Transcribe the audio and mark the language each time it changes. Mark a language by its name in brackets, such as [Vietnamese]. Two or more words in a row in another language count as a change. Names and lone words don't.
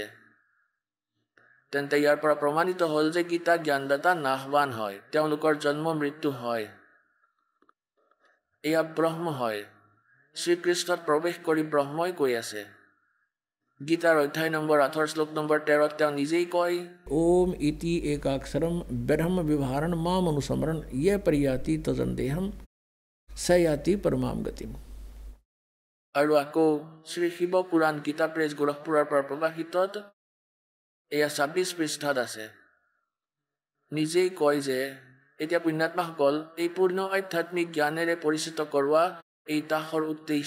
[Assamese] তেন্তে ইয়াৰ পৰা প্ৰমাণিত হ'ল যে গীতা জ্ঞানদাতা নাশৱান হয়, তেওঁলোকৰ জন্ম মৃত্যু হয়। এয়া ব্ৰহ্ম হয়। শ্ৰীকৃষ্ণত প্ৰৱেশ কৰি ব্ৰহ্মই কৈ আছে। গীতাৰ অধ্যায় নম্বৰ 8 শ্লোক নম্বৰ 13 তেওঁ নিজেই কয়, [Sanskrit] ओम इति एकाक्षरम ब्रह्म विभारण माम अनुस्मरण ये परियाति तजन्देहम सयाति परमाम गतिम। [Assamese] আৰু আকৌ শ্ৰী শিৱ পুৰাণ গীতা প্ৰেছ গোৰখপুৰৰ পৰা প্ৰকাশিতত এয়া 26 পৃষ্ঠাত আছে। নিজেই কয় যে এতিয়া পুণ্যাত্মাসকল, এই পূৰ্ণ আধ্যাত্মিক জ্ঞানেৰে পৰিচিত কৰোৱা এই তাহৰ উদ্দেশ্য।